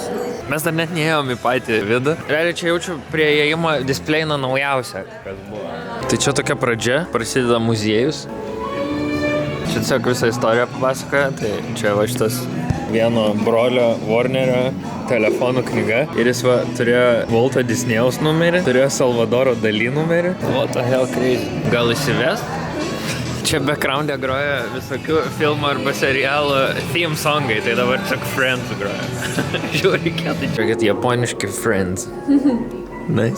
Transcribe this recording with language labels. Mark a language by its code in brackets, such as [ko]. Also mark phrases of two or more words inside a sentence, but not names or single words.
[lt] Mes dar net neėjom į patį vidų. Realiai čia jaučiu prie įėjimo displeina naujausia, kas buvo. Tai čia tokia pradžia, prasideda muziejus. Čia tiesiog visą istoriją papasakoja, tai čia va šitas vieno brolio Warnerio telefonų knyga. Ir jis va turėjo Walto Disnėjaus numerį, turėjo Salvadoro Dalį numerį. [en] What the hell crazy. [lt] Gal įsivest? Čia background'e groja visokių filmų arba serialų [en] theme songai, [lt] tai dabar tiesiog Friends groja. Žiūrėk, kietai. Žiūrėkit, japoniški Friends. Nice.